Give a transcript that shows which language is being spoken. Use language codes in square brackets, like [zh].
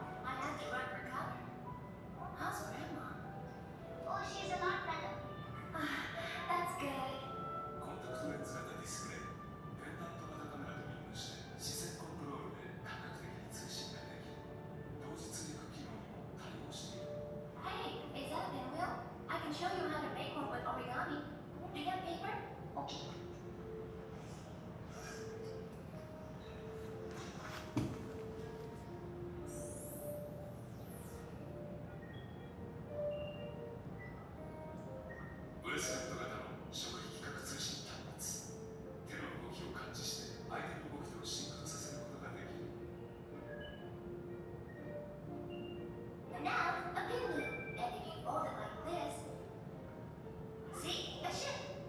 [en] I had to run for cover. How's Grandma? Oh, she's a lot better. That's good. [ja] コンタクトレンズ型ディスプレイ、ペンダント型カメラとリンクして自然コントロールで感覚的に通信ができる。同時追加機能にも対応している。 [en] Hey, is that a pinwheel? I can show you how to make one with origami. Do you have paper? Okay. [ja] ブレスレット型の食費規格通信端末。手の動きを感知して相手の動きとシンクロさせることができる。 [en] And now, a pinwheel. And if you fold it like this, see? A ship.